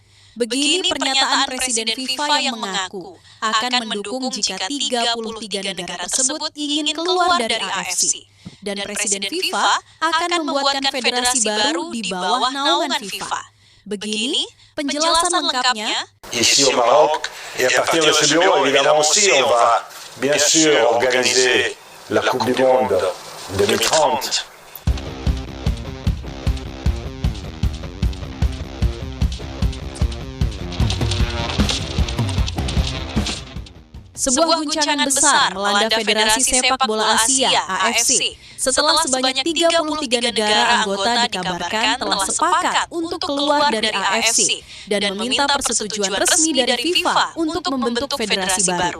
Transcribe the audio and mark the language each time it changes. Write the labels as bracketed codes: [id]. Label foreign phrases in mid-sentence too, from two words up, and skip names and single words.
[id] Begini pernyataan Presiden FIFA yang mengaku akan mendukung jika 33 negara tersebut ingin keluar dari AFC. Dan Presiden FIFA akan membuatkan federasi baru di bawah naungan FIFA. Begini penjelasan lengkapnya. [fr] Ici au Maroc, et à partir de ce bureau, évidemment aussi, on va bien sûr organiser la Coupe du Monde 2030. [id] Sebuah guncangan besar melanda Federasi Sepak Bola Asia (AFC) setelah sebanyak 33 negara anggota dikabarkan telah sepakat untuk keluar dari AFC dan meminta persetujuan resmi dari FIFA untuk membentuk federasi baru.